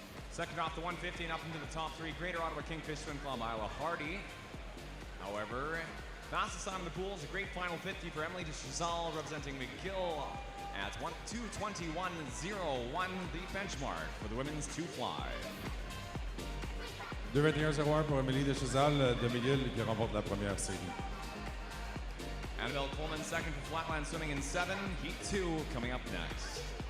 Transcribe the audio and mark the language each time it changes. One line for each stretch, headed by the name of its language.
English: Second off the 150 and up into the top 3, Greater Ottawa Kingfish Swim Club, Isla Hardy. However, fastest time in the pool is a great final 50 for Emily DeChazal representing McGill at 2:21.01, the benchmark for the women's 2 fly.
French: 2:21.01 pour Emily DeChazal de McGill qui remporte la première série.
English: Annabelle Coleman second for flatland swimming in 7, Heat 2 coming up next.